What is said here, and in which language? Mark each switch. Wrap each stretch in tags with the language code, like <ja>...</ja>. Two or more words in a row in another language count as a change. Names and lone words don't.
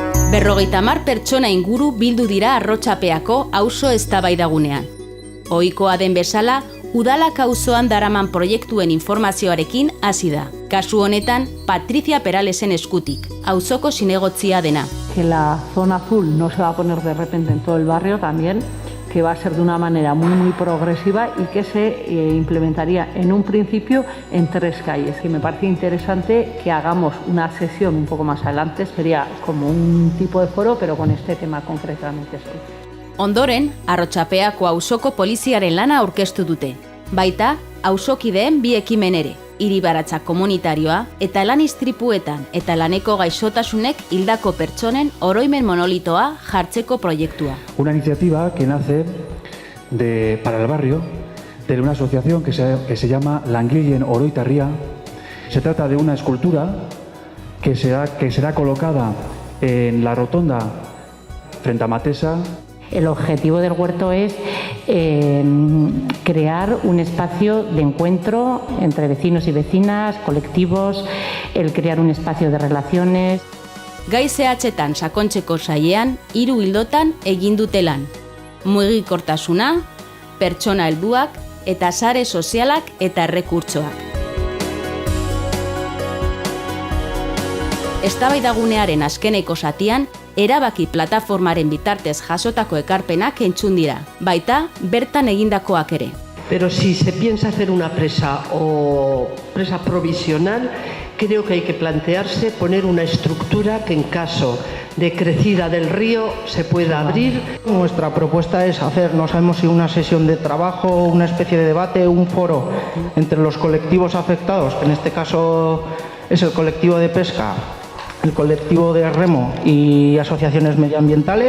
<eu>50 pertsona inguru bildu dira Arrotxapeako auzo eztabaidagunean. Ohikoa den bezala, udalak auzoan daraman proiektuen informazioarekin hasi da. Kasu honetan, Patricia Peralesen eskutik, auzoko zinegotzia dena.</eu> <es>Que la zona azul no se va a poner de repente en todo el barrio también, que va a ser de una manera muy progresiva y que se implementaría en un principio en 3 calles. Y me parece interesante que hagamos una sesión un poco más adelante, sería como un tipo de foro, pero con este tema concretamente.</es> <eu>Ondoren, Arrotxapeako auzoko poliziaren lana aurkeztu dute. Baita, auzokideen 2 ekimen ere, hiribaratza komunitarioa eta lan istripuetan eta laneko gaixotasunek hildako pertsonen oroimen monolitoa jartzeko proiektua.</eu> <es>Una iniciativa que nace para el barrio de una asociación que se llama Langileen Oroitarria. Se trata de una escultura que será colocada en la rotonda frente a Matesa. El objetivo del huerto es crear un espacio de encuentro entre vecinos y vecinas, colectivos, el crear un espacio de relaciones.</es> <eu>Gai zehatzetan sakontzeko saiean, 3 ildotan egin dute lan. Mugikortasuna, pertsona helduak eta sare sozialak eta errekurtsoak. Eztabaidagunearen azkeneko zatian, erabaki plataformaren bitartez jasotako ekarpenak entzun dira, baita bertan egindakoak ere.</eu> <es>Pero si se piensa hacer una presa o presa provisional, creo que hay que plantearse poner una estructura que en caso de crecida del río se pueda abrir. Nuestra propuesta es hacer, no sabemos si una sesión de trabajo, una especie de debate, un foro entre los colectivos afectados, que en este caso es el colectivo de pesca, el colectivo de remo y asociaciones medioambientales.</es>